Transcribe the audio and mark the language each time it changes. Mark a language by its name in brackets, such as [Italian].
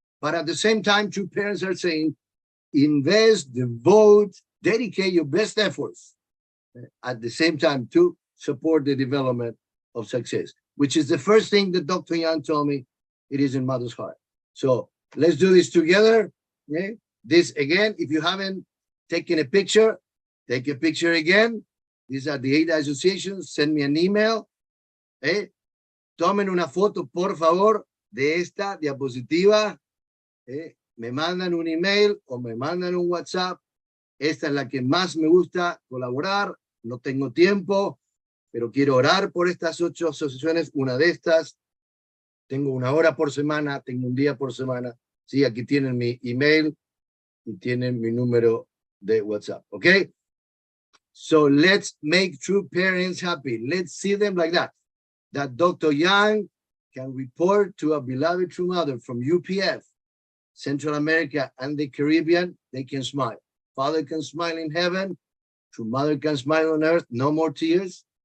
[English] But at the same time, true parents are saying, invest, devote, dedicate your best efforts at the same time to support the development of success, which is the first thing that Dr. Yang told me. It is in mother's heart. So let's do this together. Okay? This again, if you haven't taken a picture, take a picture again. These are the 8 associations. Send me an email. [Spanish] Tomen una foto, por favor, de esta diapositiva. Me mandan un email o me mandan un WhatsApp. Esta es la que más me gusta colaborar. No tengo tiempo, pero quiero orar por estas 8 asociaciones. Una de estas, tengo 1 hora por semana, tengo 1 día por semana. Sí, aquí tienen mi email y tienen mi número de WhatsApp. [English] Okay? So let's make true parents happy. Let's see them like that. That Dr. Yang can report to a beloved true mother from UPF, Central America and the Caribbean. They can smile. Father can smile in heaven. True mother can smile on earth. No more tears.